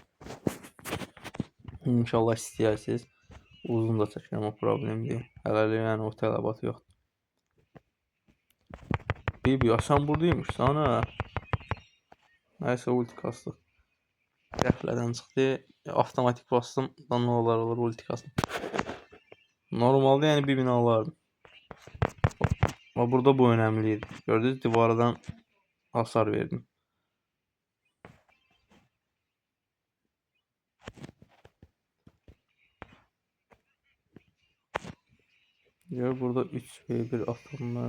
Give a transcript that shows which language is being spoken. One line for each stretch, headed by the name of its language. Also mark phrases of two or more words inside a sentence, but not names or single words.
Azerbaijani: İnşallah istəyirsiniz. Uzun da çəkirəm, o problem deyil. Hələlik yəni o tələbat yoxdur. Bibi, sən buradaymışsan ha. Nəysə ulti kastıq. Qəflədən çıxdı. Avtomatik bastım. Da nə olur ulti kastım.
Turkish: Normalde yəni bir bina alardım. Ama burada bu önemliydi.
Azerbaijani: Gördünüz, divardan hasar verdim. Gör burada 3v1 atılma.